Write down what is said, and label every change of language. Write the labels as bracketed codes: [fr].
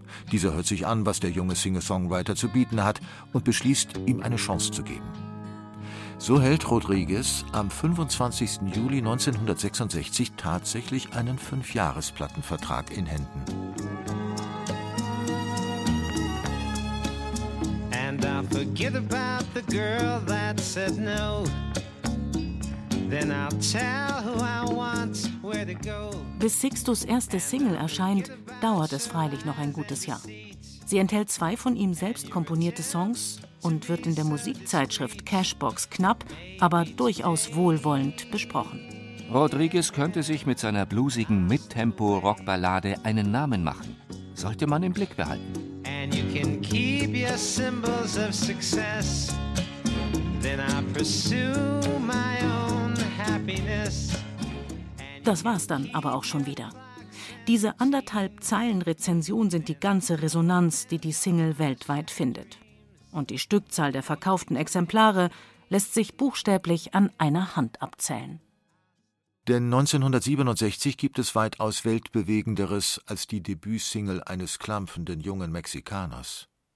[de] Dieser hört sich an, was der junge Singer-Songwriter zu bieten hat, und beschließt, ihm eine Chance zu geben. So hält Rodriguez am 25. Juli 1966 tatsächlich einen 5-Jahres-Plattenvertrag in Händen. [en] And I forget about the girl that said no. Then I'll tell who I want, where to go. [de] Bis Sixtus erste Single erscheint, dauert es freilich noch ein gutes Jahr. Sie enthält 2 von ihm selbst komponierte Songs und wird in der Musikzeitschrift Cashbox knapp, aber durchaus wohlwollend besprochen. Rodriguez könnte sich mit seiner bluesigen Mid-Tempo-Rockballade einen Namen machen. Sollte man im Blick behalten. [en] And you can keep your symbols of success. Then I pursue my own happiness. [de] Das war's dann aber auch schon wieder. Diese 1,5 Zeilen-Rezension sind die ganze Resonanz, die Single weltweit findet. Und die Stückzahl der verkauften Exemplare lässt sich buchstäblich an einer Hand abzählen. Denn 1967 gibt es weitaus Weltbewegenderes als die Debütsingle eines klampfenden jungen Mexikaners.